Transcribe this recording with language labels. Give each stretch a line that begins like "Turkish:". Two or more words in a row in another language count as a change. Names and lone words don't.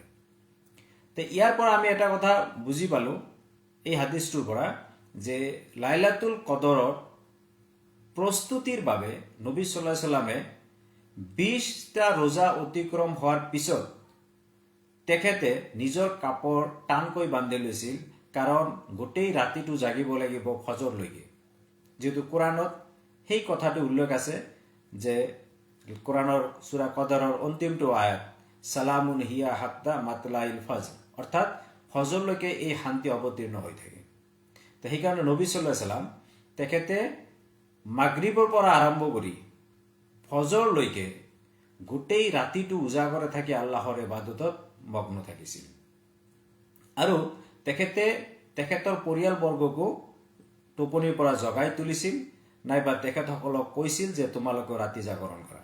Assamese: ইয়াৰ পৰা আমি এটা কথা বুজি পালোঁ এই হাদিছটোৰ পৰা, যে লাইলাতুল কদৰৰ প্ৰস্তুতিৰ বাবে নবী
Arabic: صلى الله عليه وسلم
Assamese: 20টা ৰোজা অতিক্ৰম হোৱাৰ পিছত তেখেতে নিজৰ কাপোৰ টানকৈ বান্ধি লৈছিল, কাৰণ গোটেই ৰাতিটো জাগিব লাগিব ফজৰলৈকে। যেহেতু কোৰাণত সেই কথাটো উল্লেখ আছে যে কোৰাণৰ সূৰা কদৰৰ অন্তিমটো আয়াত
Arabic: سلام هي حتى مطلع الفجر,
Assamese: অৰ্থাৎ ফজৰলৈকে এই শান্তি অৱতীৰ্ণ হৈ থাকে। তো সেইকাৰণে নবী
Arabic: صلى الله عليه وسلم
Assamese: তেখেতে মাগৰিবৰ পৰা আৰম্ভ কৰি ফজৰলৈকে গোটেই ৰাতিটো উজাগৰে থাকি আল্লাহৰ ইবাদতত মগ্ন থাকিছিল। আৰু তেখেতে তেখেতৰ পৰিয়ালবৰ্গকো টোপনিৰ পৰা জগাই তুলিছিল, নাইবা তেখেতসকলক কৈছিল যে তোমালোকে ৰাতি জাগৰণ কৰা।